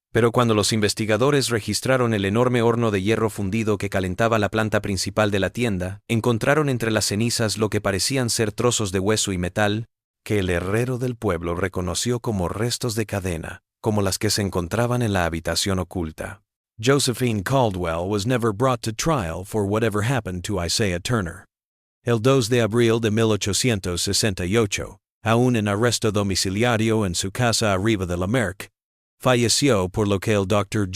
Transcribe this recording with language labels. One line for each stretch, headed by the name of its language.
Spanish: Pero cuando los investigadores registraron el enorme horno de hierro fundido que calentaba la planta principal de la tienda, encontraron entre las cenizas lo que parecían ser trozos de hueso y metal, que el herrero del pueblo reconoció como restos de cadena, como las que se encontraban en la habitación oculta.
English: Josephine Caldwell was never brought to trial for whatever happened to Isaiah Turner.
Spanish: El 2 de abril de 1868, aún en arresto domiciliario en su casa arriba de la Merck, falleció por lo que el Dr.